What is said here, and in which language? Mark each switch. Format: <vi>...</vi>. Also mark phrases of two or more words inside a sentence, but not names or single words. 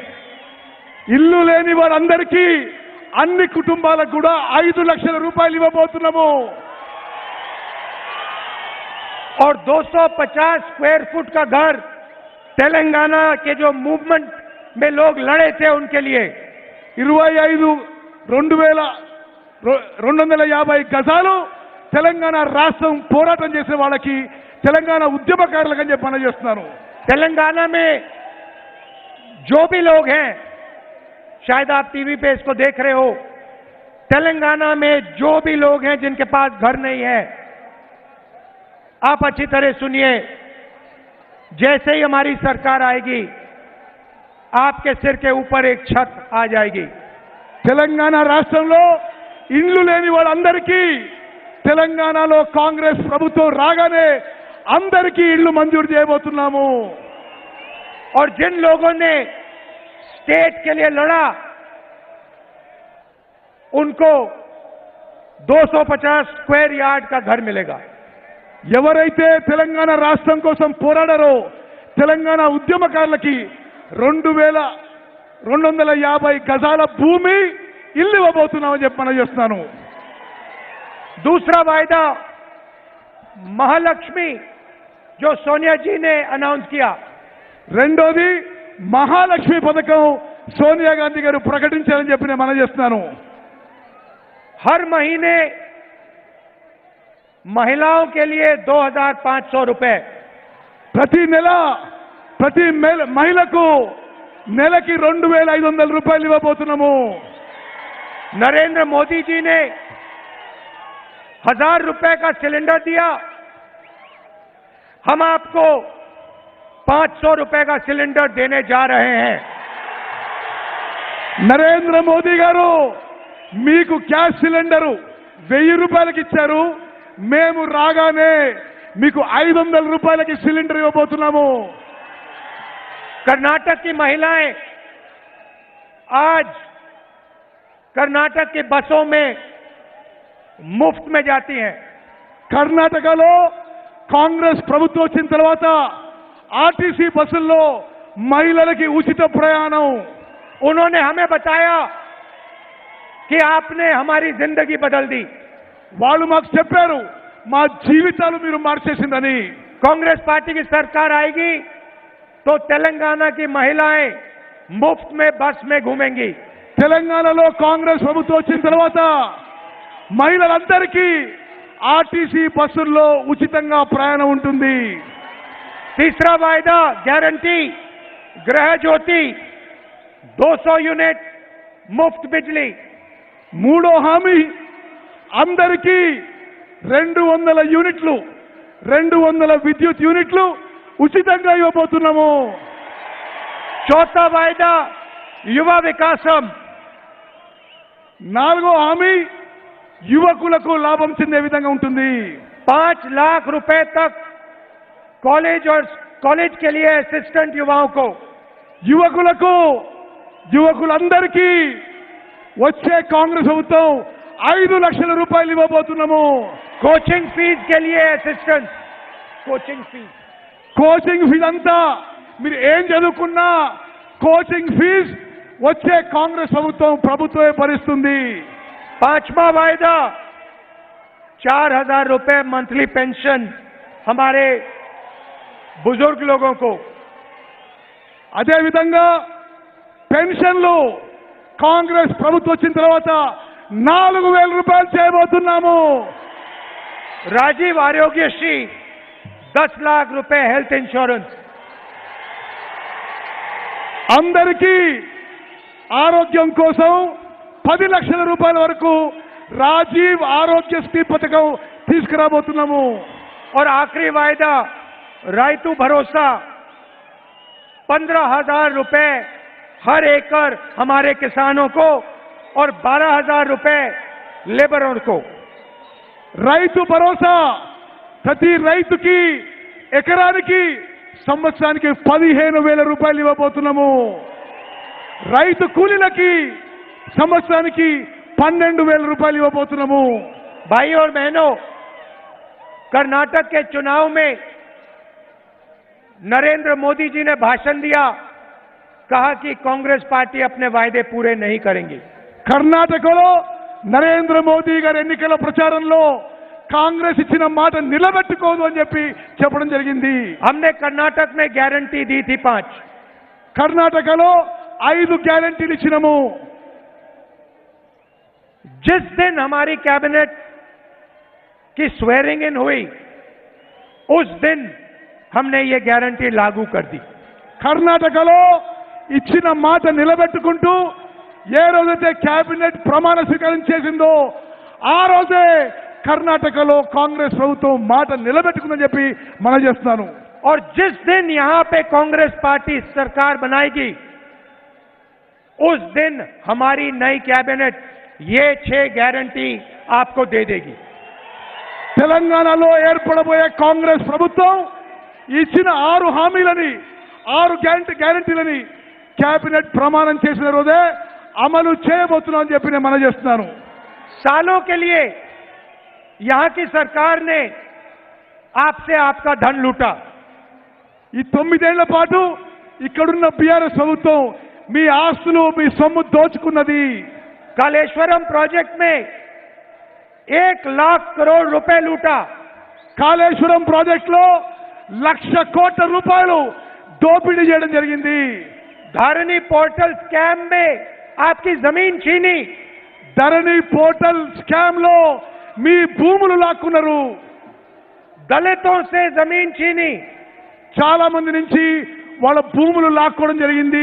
<te>ఇల్లు లేని వారందరికీ, అన్ని కుటుంబాలకు కూడా 5 లక్షల రూపాయలు ఇవ్వబోతున్నాము.</te> <hi>और 250</hi> <en>square foot</en> <hi>का घर तेलंगाना के जो मूवमेंट में लोग लड़े थे उनके लिए</hi> <te>250 గజాలు తెలంగాణ రాష్ట్రం పోరాటం చేసే వాళ్ళకి, తెలంగాణ ఉద్యమకారులకు అని చెప్పి చేస్తున్నాను.</te> <hi>तेलंगाना में जो भी लोग हैं, शायद आप टीवी पे इसको देख रहे हो, तेलंगाना में जो भी लोग हैं जिनके पास घर नहीं है, आप अच्छी तरह सुनिए. जैसे ही हमारी सरकार आएगी, आपके सिर के ऊपर एक छत आ जाएगी.</hi> <te>తెలంగాణ రాష్ట్రంలో ఇల్లు లేని వాళ్ళందరికీ తెలంగాణలో కాంగ్రెస్ ప్రభుత్వం రాగానే అందరికీ ఇల్లు మంజూరు చేయబోతున్నాము.</te> <hi>और जिन लोगों ने स्टेट के लिए लड़ा, उनको 250</hi> <en>square yard</en> <hi>का घर मिलेगा.</hi> <te>ఎవరైతే తెలంగాణ రాష్ట్రం కోసం పోరాడారో తెలంగాణ ఉద్యమకారులకి 2250 గజాల భూమి ఇల్లు ఇవ్వబోతున్నామని చెప్పి చేస్తున్నాను.</te> <hi>दूसरा वायदा महालक्ष्मी, जो सोनिया जी ने अनाउंस किया.</hi> <te>రెండోది మహాలక్ష్మి పథకం సోనియా గాంధీ గారు ప్రకటించారని చెప్పి నేను చేస్తున్నాను.</te> <hi>हर महीने महिलाओं के लिए 2500 रुपए.</hi> <te>ప్రతి నెల ప్రతి మహిళకు నెలకి 2500 రూపాయలు ఇవ్వబోతున్నాము.</te> <hi>नरेंद्र मोदी जी ने 1000 रुपए का सिलेंडर दिया. हम आपको 500 रुपए का सिलेंडर देने जा रहे हैं.</hi> <te>నరేంద్ర మోదీ గారు మీకు</te> <en>gas cylinder</en> <te>1000 రూపాయలకి ఇచ్చారు. మేము రాగానే మీకు 500 రూపాయలకి సిలిండర్ ఇవ్వబోతున్నాము.</te> <hi>कर्नाटक की महिलाएं आज कर्नाटक की बसों में मुफ्त में जाती हैं.</hi> <te>కర్ణాటకలో కాంగ్రెస్ ప్రభుత్వం వచ్చిన తర్వాత ఆర్టీసీ బస్సుల్లో మహిళలకి ఉచిత ప్రయాణం.</te> <hi>उन्होंने हमें बताया कि आपने हमारी जिंदगी बदल दी.</hi> <te>వాళ్ళు మాకు చెప్పారు, మా జీవితాలు మీరు మార్చేసిందని.</te> <hi>कांग्रेस पार्टी की सरकार आएगी तो तेलंगाना की महिलाएं मुफ्त में बस में घूमेंगी.</hi> <te>తెలంగాణలో కాంగ్రెస్ ప్రభుత్వం వచ్చిన తర్వాత మహిళలందరికీ ఆర్టీసీ బస్సుల్లో ఉచితంగా ప్రయాణం ఉంటుంది.</te> <hi>तीसरा वायदा गारंटी गृह ज्योति 200 यूनिट मुफ्त बिजली.</hi> <te>మూడో హామీ అందరికీ 200 యూనిట్లు 200 విద్యుత్ యూనిట్లు ఉచితంగా ఇవ్వబోతున్నాము.</te> <hi>चौथा वायदा युवा विकासम,</hi> <te>4వ హామీ యువకులకు లాభం చెందే విధంగా ఉంటుంది.</te> <hi>5 लाख रुपए तक कॉलेज और कॉलेज के लिए असिस्टेंट युवाओं को,</hi> <te>యువకులందరికీ వచ్చే కాంగ్రెస్ ప్రభుత్వం 5 లక్షల రూపాయలు ఇవ్వబోతున్నాము.</te> <en>coaching fees</en> <hi>के लिए असिस्टेंट,</hi> <en>coaching fee</en> <te>అంతా మీరు ఏం చదువుకున్నా</te> <en>coaching fee</en> <te>వచ్చే కాంగ్రెస్ ప్రభుత్వమే భరిస్తుంది.</te> <hi>5वां वायदा 4,000 रुपए</hi> <en>monthly pension</en> <hi>हमारे बुजुर्ग लोगों को.</hi> <te>అదే విధంగా పెన్షన్లు కాంగ్రెస్ ప్రభుత్వం వచ్చిన తర్వాత 4,000 రూపాయలు చేయబోతున్నాము.</te> <hi>राजीव आरोग्यश्री 10 लाख रुपए</hi> <en>health insurance,</en> <te>అందరికీ ఆరోగ్యం కోసం 10 లక్షల రూపాయల వరకు రాజీవ్ ఆరోగ్యశ్రీ పథకం తీసుకురాబోతున్నాము.</te> <hi>और आखिरी वायदा रायतू भरोसा 15,000 रुपए हर एकड़ हमारे किसानों को और 12,000 रुपए लेबरों को.</hi> <te>రైతు భరోసా ప్రతి రైతుకి ఎకరానికి సంవత్సరానికి 15,000 రూపాయలు ఇవ్వబోతున్నాము. రైతు కూలీలకి సంవత్సరానికి 12,000 రూపాయలు ఇవ్వబోతున్నాము.</te> <hi>भाई और बहनों, कर्नाटक के चुनाव में नरेंद्र मोदी जी ने भाषण दिया, कहा कि कांग्रेस पार्टी अपने वायदे पूरे नहीं करेंगी.</hi> <te>కర్ణాటకలో నరేంద్ర మోదీ గారి ఎన్నికల ప్రచారంలో కాంగ్రెస్ ఇచ్చిన మాట నిలబెట్టుకోదు అని చెప్పడం జరిగింది.</te> <hi>हमने कर्नाटक में गारंटी दी थी 5.</hi> <te>కర్ణాటకలో 5 గ్యారెంటీలు ఇచ్చినాము.</te> <hi>जिस दिन हमारी कैबिनेट की</hi> <en>swearing in</en> <hi>हुई उस दिन हमने ये गारंटी लागू कर दी.</hi> <te>కర్ణాటకలో ఇచ్చిన మాట నిలబెట్టుకుంటూ ఏ రోజైతే కేబినెట్ ప్రమాణ స్వీకారం చేసిందో ఆ రోజే కర్ణాటకలో కాంగ్రెస్ ప్రభుత్వం మాట నిలబెట్టుకుందని చెప్పి మనం చేస్తున్నాను.</te> <hi>और जिस दिन यहां पे कांग्रेस पार्टी सरकार बनाएगी उस दिन हमारी नई कैबिनेट ये 6 गारंटी आपको दे देगी.</hi> <te>తెలంగాణలో ఏర్పడబోయే కాంగ్రెస్ ప్రభుత్వం ఇచ్చిన 6 హామీలని 6 గ్యారెంటీలని కేబినెట్ ప్రమాణం చేసిన రోజే అమలు చేయబోతున్నాం అని చెప్పి నేను మనం చేస్తున్నాను.</te> <hi>सालों के लिए यहां की सरकार ने आपसे आपका धन लूटा.</hi> <te>ఈ 9 ఏళ్ల పాటు ఇక్కడున్న బీఆర్ఎస్ ప్రభుత్వం మీ ఆస్తులు మీ సొమ్ము దోచుకున్నది.</te> <hi>कालेश्वरम प्रोजेक्ट में 1 लाख करोड़ रुपए लूटा.</hi> <te>కాళేశ్వరం ప్రాజెక్టులో 1,00,000 కోట్ల రూపాయలు దోపిడీ చేయడం జరిగింది.</te> <hi>धरनी</hi> <en>portal scam</en> <hi>में आपकी जमीन छीनी.</hi> <te>ధరణి</te> <en>portal scam</en> <te>లో మీ భూములు లాక్కున్నారు.</te> <hi>दलितों से जमीन छीनी.</hi> <te>చాలా మంది నుంచి వాళ్ళ భూములు లాక్కోవడం జరిగింది.</te>